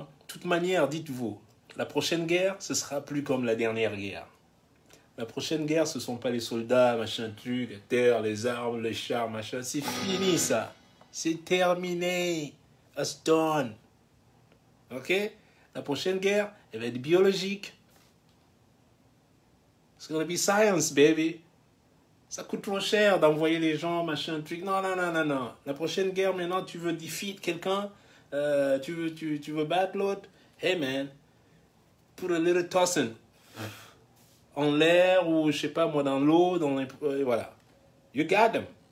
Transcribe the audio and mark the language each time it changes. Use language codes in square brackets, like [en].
[fr] De toute manière, dites-vous, la prochaine guerre, ce sera plus comme la dernière guerre. La prochaine guerre, ce ne sont pas les soldats, machin truc, les terres, les armes, les chars, machin. C'est fini ça. C'est terminé. [en] It's done. [fr] Ok? La prochaine guerre, elle va être biologique. [en] It's gonna be science, baby. [fr] Ça coûte trop cher d'envoyer les gens, machin truc. Non, non, non, non, non. La prochaine guerre, maintenant, tu veux defeat quelqu'un, tu veux battre l'autre. [en] Hey man, put a little tossing [fr] en l'air ou je sais pas moi dans l'eau, dans les, voilà. [en] You got them.